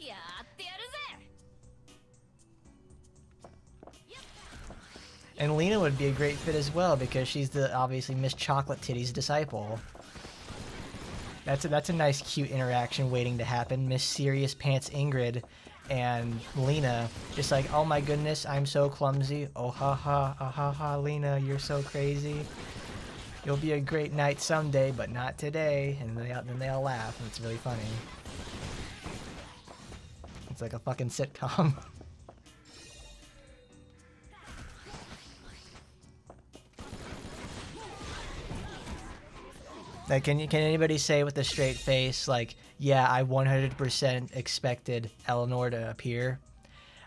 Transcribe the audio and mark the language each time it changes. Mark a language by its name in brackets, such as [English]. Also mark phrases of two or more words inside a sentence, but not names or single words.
[English] And Lena would be a great fit as well, because she's the, obviously, Miss Chocolate Titty's disciple. That's a nice, cute interaction waiting to happen. Miss Serious Pants Ingrid and Lena, just like, oh my goodness, I'm so clumsy. Oh ha ha, ah ha ha, Lena, you're so crazy. You'll be a great knight someday, but not today. And then they all laugh, and it's really funny. It's like a fucking sitcom. Like, can anybody say with a straight face, like, yeah, I 100% expected Eleanor to appear?